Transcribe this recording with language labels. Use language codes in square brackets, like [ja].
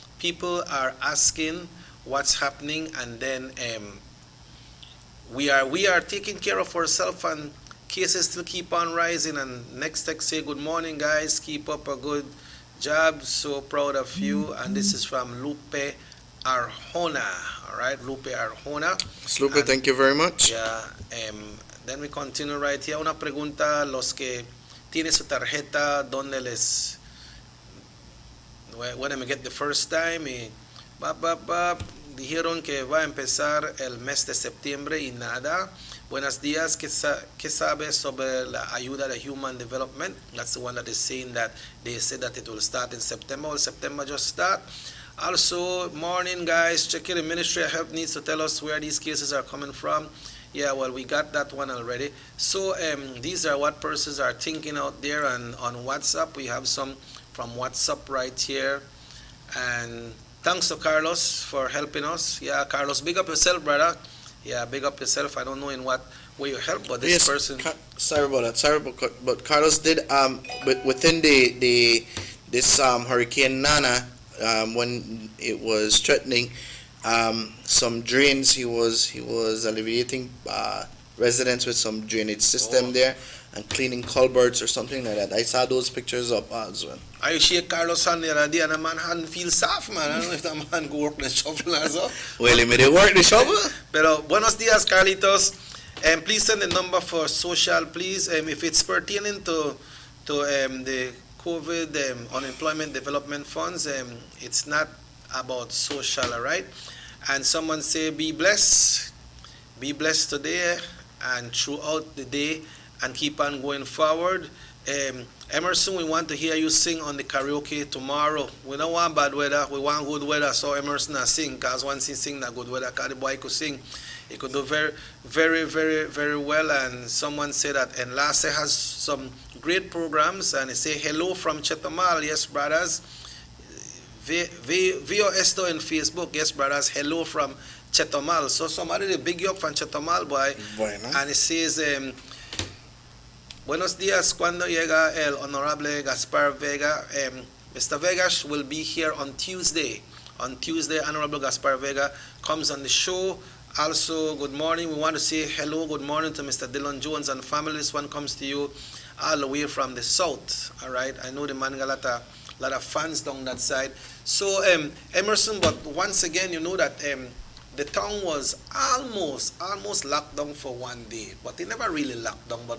[en] people are asking what's happening, and then we are taking care of ourselves, and cases still keep on rising. And next text say, good morning guys, keep up a good job, so proud of you. And this is from Lupe Arjona. All right, Lupe Arjona. Lupe, thank you very much. Yeah, then we continue right here. [es] Una pregunta, los que tienen su tarjeta, ¿dónde les, [en] when I get the first time, [es] y dijeron que va a empezar el mes de septiembre y nada. Buenos días, ¿qué sabe sobre la ayuda de Human Development? [en] That's the one that is saying that they said that it will start in September. Will September just start? Also, morning guys, check in. The Ministry of Health needs to tell us where these cases are coming from. Yeah, well, we got that one already. So these are what persons are thinking out there, and on WhatsApp, we have some from WhatsApp right here. And thanks to Carlos for helping us. Yeah, Carlos, big up yourself, brother. Yeah, big up yourself. I don't know in what way you help, but this person. Sorry about that. But Carlos did within this Hurricane Nana, when it was threatening some drains, he was alleviating residents with some drainage system there and cleaning culverts or something like that. I saw those pictures up as well. I shake Carlos hand the other day, and the man hand feel soft, man. I don't know if the man go work the shovel as well. Well, he made it work the shovel. [es] Pero buenos días, Carlitos. [en] Please send the number for social, please. If it's pertaining to the COVID unemployment development funds, it's not about social, all right? And someone say, be blessed today and throughout the day, and keep on going forward. Emerson, we want to hear you sing on the karaoke tomorrow. We don't want bad weather, we want good weather. So Emerson sing, because once he sing that good weather, because the boy could sing, he could do very, very, very, very well. And someone said that Enlace has some great programs, and they say hello from Chetomal. Yes, brothers. [es] Vio esto en Facebook. [en] Yes, brothers. Hello from Chetomal. So somebody big you up from Chetomal, boy. [es] Bueno. [en] And it says, [es] buenos días, cuando llega el Honorable Gaspar Vega? [en] Mr. Vega will be here on Tuesday. On Tuesday, Honorable Gaspar Vega comes on the show. Also, good morning. We want to say hello, good morning to Mr. Dylan Jones and family. This one comes to you all the way from the south. All right. I know the man got a lot of fans down that side. So, Emerson, but once again, you know that the town was almost locked down for one day, but they never really locked down.